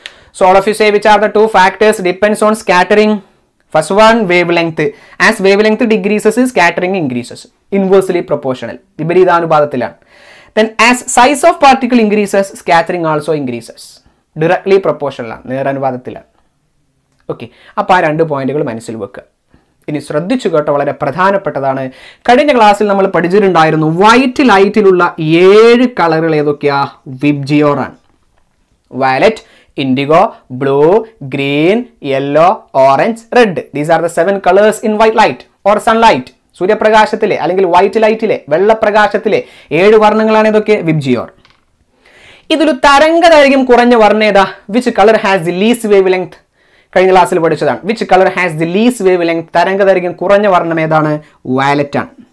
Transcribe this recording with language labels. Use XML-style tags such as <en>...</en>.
<en>So all of you say which are the two factors depends on scattering? First one wavelength. As wavelength decreases, scattering increases. Inversely proportional.</en> <ml>വിപരീതാനുപാതത്തിലാണ്.</ml> <en>Then as size of particle increases, scattering also increases. Directly proportional</en> <ml>ആണ്, നേരാനുപാതത്തിലാണ്. Okay, അപ്പോൾ ആ രണ്ട് പോയിന്റുകൾ മനസ്സിൽ വെക്കുക. ഇനി ശ്രദ്ധിച്ചു കേട്ടോ, വളരെ പ്രധാനപ്പെട്ടതാണ്. കഴിഞ്ഞ ക്ലാസ്സിൽ നമ്മൾ പഠിച്ചിട്ടുണ്ടായിരുന്നു വൈറ്റ് ലൈറ്റിലുള്ള 7 കളറുകൾ ഏതൊക്കെയാ? വിബ്ജിയോർ ആണ്.</ml> <en>Violet, indigo, blue, green, yellow, orange, red. These are the 7 colors in white light or sunlight.</en> <ml>സൂര്യപ്രകാശത്തിലെ അല്ലെങ്കിൽ വൈറ്റ് ലൈറ്റിലെ, വെള്ളപ്രകാശത്തിലെ 7 വർണ്ണങ്ങളാണ് ഇതൊക്കെ? വിബ്ജിയോർ. ഇതിൽ തരംഗദൈർഘ്യം കുറഞ്ഞ വർണ്ണം ഏതാ?</ml> <en>Which colour has the least wavelength?</en> <ml>കഴിഞ്ഞ ക്ലാസ്സിൽ പഠിച്ചതാണ്.</ml> <en>Which colour has the least wavelength?</en> <ml>തരംഗദൈർഘ്യം കുറഞ്ഞ വർണ്ണം ഏതാണ്? വയലറ്റ് ആണ്.</ml>